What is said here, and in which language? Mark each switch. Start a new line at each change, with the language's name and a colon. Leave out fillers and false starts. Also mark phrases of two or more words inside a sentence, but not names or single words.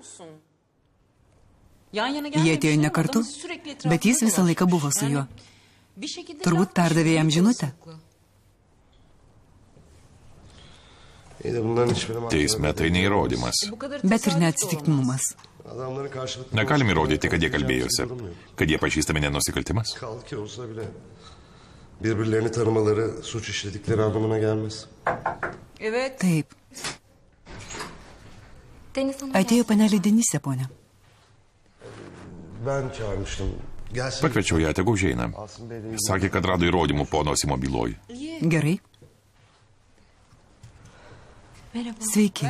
Lithuanian: Jie atėjo ne kartu, bet jis visą laiką buvo su juo. Turbūt perdavė jam žinutę. Teisme tai neįrodymas. Bet ir neatsitiktinumas. Negalim įrodyti, kad jie kalbėjosi. Kad jie pažįstami nenusikaltimas.
Turkish: Birbirlerini tanımaları suç işledikleri anlamına gelmez.
Lithuanian: Taip. Atėjo panelė Denisė, ponia.
Turkish: Ben çağırmıştım.
Lithuanian: Pakviečiau ją, tegu užeina. Sakė, kad rado įrodymų pono Simo byloj. Gerai. Sveiki.